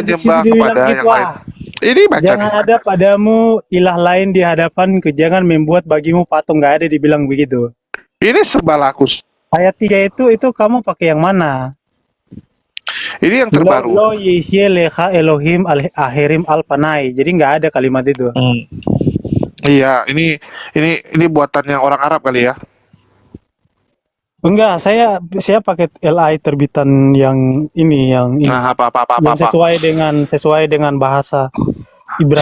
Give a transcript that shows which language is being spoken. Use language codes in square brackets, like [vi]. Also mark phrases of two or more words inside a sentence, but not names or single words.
[id] menyembah sini dibilang kepada gitu, yang ah. lain. Ini baca Jangan nih. ada padamu ilah lain di hadapanku. Jangan membuat bagimu patung. Nggak ada dibilang begitu. Ini sembahlah aku. Ayat 3 itu kamu pakai yang mana? Ini yang terbaru. [he] לא יהיה לך אלהים אחרים על פני. [id] Jadi nggak ada kalimat itu. Iya, ini buatannya orang Arab kali ya. Enggak, saya pakai LI terbitan yang ini. Nah, apa. Yang sesuai dengan bahasa Ibrani.